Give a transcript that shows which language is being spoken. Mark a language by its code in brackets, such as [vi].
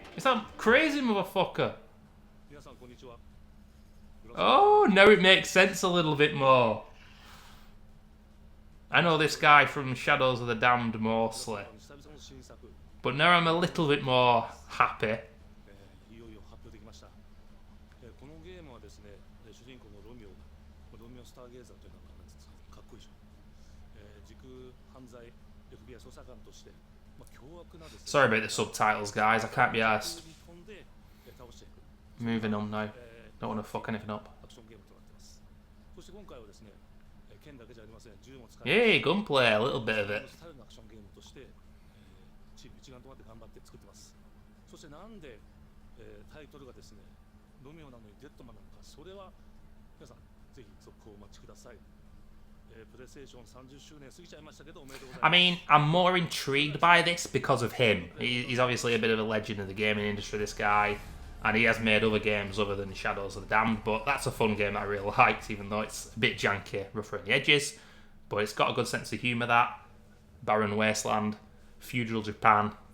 [en] It's that crazy motherfucker. [ja] 皆さんこんにちは。 [en] Oh, now it makes sense a little bit more. I know this guy from Shadows of the Damned mostly, [ja] 久々の新作、 [en] but now I'm a little bit more happy. [ja] いよいよ発表できました。このゲームはですね、主人公のロミオスターゲーザーというのはなんですか、かっこいいでしょ。時空犯罪 FBI 捜査官として、凶悪なですね。 [en] Sorry about the subtitles, guys. I can't be arsed. [ja] 飛んで倒していく。 [en] Moving on now. Don't want to fuck anything up. [ja] アクションゲームとなっています。そして今回はですね、剣だけじゃありません。銃も使って。 [en] Yay, gunplay, a little bit of it. [ja] スタイルのアクションゲームとして、チーム一丸となって頑張って作ってます。そしてなんで、タイトルがですね、ロミオなのにデッドマンなのか、それは皆さんぜひ続行をお待ちください。プレイステーション30周年過ぎちゃいましたけどおめでとうございます。 [en] I mean, I'm more intrigued by this because of him. He's obviously a bit of a legend of the gaming industry, this guy. And he has made other games other than Shadows of the Damned, but that's a fun game that I really liked, even though it's a bit janky, rougher on the edges. But it's got a good sense of humour, that. Barren Wasteland, feudal Japan.